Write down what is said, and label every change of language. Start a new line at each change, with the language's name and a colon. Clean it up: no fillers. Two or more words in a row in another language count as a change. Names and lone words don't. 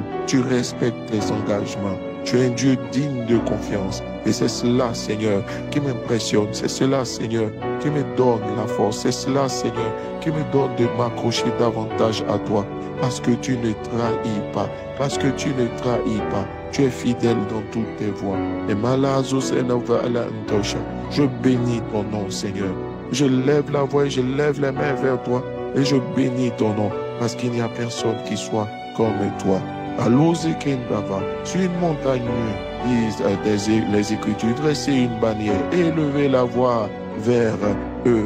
French: Tu respectes tes engagements. Tu es un Dieu digne de confiance. Et c'est cela, Seigneur, qui m'impressionne. C'est cela, Seigneur, qui me donne la force. C'est cela, Seigneur, qui me donne de m'accrocher davantage à toi. Parce que tu ne trahis pas. Parce que tu ne trahis pas. Tu es fidèle dans toutes tes voies. Et malazos enova ala antosha. Je bénis ton nom, Seigneur. Je lève la voix et je lève les mains vers toi. Et je bénis ton nom. Parce qu'il n'y a personne qui soit comme toi. Alozekendava, sur une montagne nue, disent les Écritures, dressez une bannière, élevez la voix vers eux.